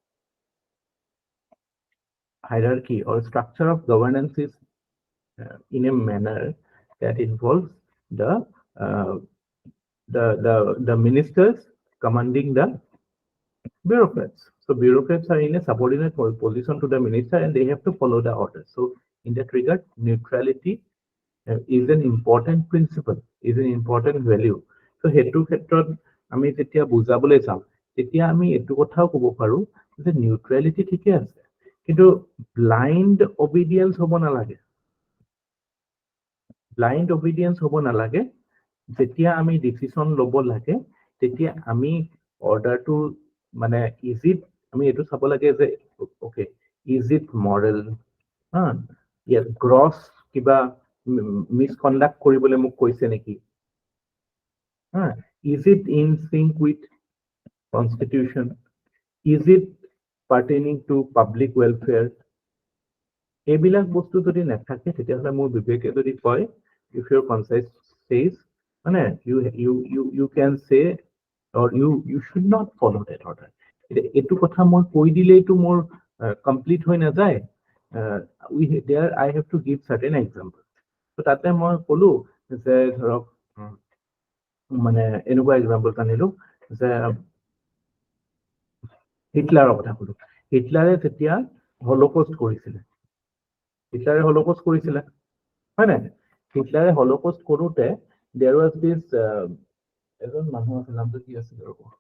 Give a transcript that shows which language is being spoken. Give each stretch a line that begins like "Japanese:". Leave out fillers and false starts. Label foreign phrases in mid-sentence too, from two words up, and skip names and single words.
English: hierarchy or structure of governance is in a manner that involves the ministers commanding the bureaucrats. So bureaucrats are in a subordinate position to the minister and they have to follow the orders. So in that regard, neutrality is an important principle, is an important value.
Assamese: So হেতু ক্ষেত্ৰত আমি যেতিয়া বুজাবলৈ যাম তেতিয়া আমি এটো কথাও কব পাৰো যে নিউট্ৰেলিটি ঠিকে আছে কিন্তু
English: blind obedience
Assamese: হ'ব নালাগে
English: blind obedience
Assamese: হ'ব নালাগে যেতিয়া আমি ডিসিশন লব লাগে তেতিয়া আমি অৰ্ডাৰটো মানে
English: is it
Assamese: আমি এটো চাব লাগে যে
English: okay is it moral
Assamese: ইয়াত গ্ৰছ কিবা মিসকন্ডাক্ট কৰিবলৈ মোক কৈছে নেকি
English: is it in sync with constitution is it pertaining to public welfare
Assamese: এইবিলাক বস্তু যদি নাথাকে তেতিয়াহলে মোৰ বিবেকে যদি কয়
English: if your conscience says
Assamese: মানে
English: you can say or you should not follow that order
Assamese: এটো কথা মই কৈ দিলেইটো মোৰ কমপ্লিট হৈ নাযায়
English: there I have to give certain examples so
Assamese: তাতে মই কলো যে ধৰক মানে এনেকুৱা এক্সাম্পল আনিলো যে হিটলাৰৰ কথা কলো হিটলাৰে যেতিয়া হলোকষ্ট কৰিছিলে হয় নাই হিটলাৰে হলোকষ্ট কৰোতে
English: there was this
Assamese: এজন মানুহ আছিল নামটো কি আছিল ৰ'ব